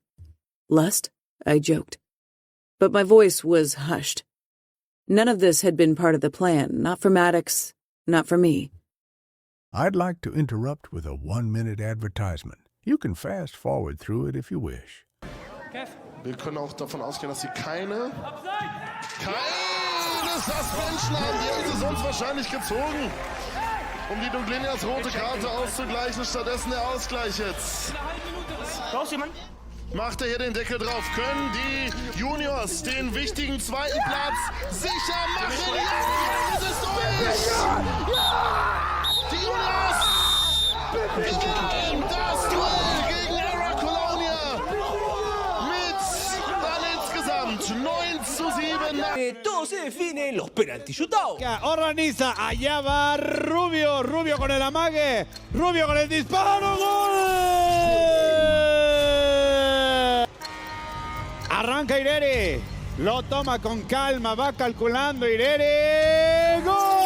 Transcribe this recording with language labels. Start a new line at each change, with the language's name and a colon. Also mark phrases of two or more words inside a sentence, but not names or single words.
English: Lust? I joked. But my voice was hushed. None of this had been part of the plan, not for Maddox, not for me. I'd like to interrupt with a 1-minute advertisement. You can fast forward through it if you wish.
German: Wir können auch davon ausgehen, dass sie keine Suspension haben. Die hätten sie sonst wahrscheinlich gezogen, um die Dublinias rote Karte auszugleichen. Stattdessen der Ausgleich jetzt. Raus, jemand? Macht er hier den Deckel drauf? Können die Juniors den wichtigen zweiten Platz sicher machen? Ja, es ist durch! Die Juniors gewinnen das Duell gegen Era Colonia mit dann insgesamt 9-7.
Spanish: Todo se define en los penaltis shootout. Organiza, allá va Rubio, Rubio con el amague, Rubio con el disparo, ¡gol! Arranca Irere, lo toma con calma, va calculando Irere, ¡gol!